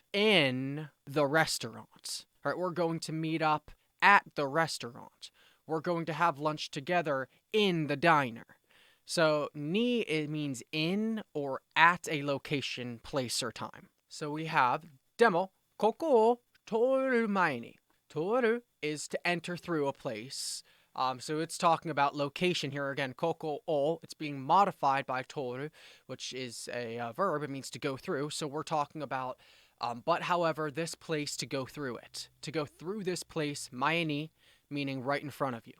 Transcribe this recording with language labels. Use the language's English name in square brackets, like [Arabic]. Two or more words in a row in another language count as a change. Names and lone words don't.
[English] In the restaurant. All right, we're going to meet up at the restaurant. We're going to have lunch together in the diner. So, ni, it means in or at a location, place, or time. So we have [Japanese] demo, koko o toru mae ni. [English] Toru is to enter through a place. So it's talking about location here again. [Japanese] Koko o, [English] it's being modified by toru, which is a verb. It means to go through. So we're talking about, but however, this place to go through it. To go through this place, [Japanese] mae ni, [English] meaning right in front of you.